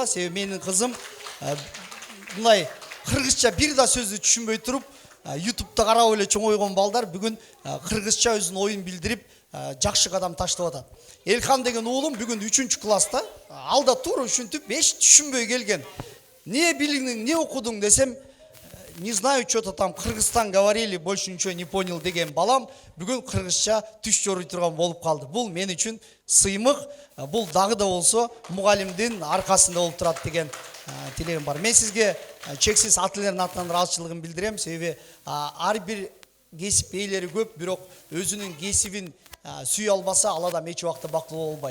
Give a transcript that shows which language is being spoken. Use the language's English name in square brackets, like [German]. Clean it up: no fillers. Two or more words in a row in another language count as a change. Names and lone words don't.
[Kyrgyz] Себеби менин кызым мындай кыргызча бир да сөздү түшүнбөй туруп, YouTube'да карап эле чоңойгон балдар бүгүн кыргызча өзүнүн оюн билдирип жакшы кадам таштап атат. Элхан деген уулум бүгүн 3-чү класста, алда туура ушинтип эч түшүнбөй келген. Не билиңиң, не окудуң десем, [Russian] не знаю, что-то там Кыргызстан говорили, больше ничего не понял [Kyrgyz] деген балам бүгүн кыргызча түш жорой турган болуп калды. Бул мен үчүн сыймык, бул дагы да болсо мугалимдин аркасында болуп турат деген тилегим бар. Мен сизге чексиз ата-энелердин атынан ыраазычылыгымды билдирем. Себеби ар бир кесип ээлери көп, бирок өзүнүн кесибин сүйө албаса, ал адам эч убакта бактылуу болбойт.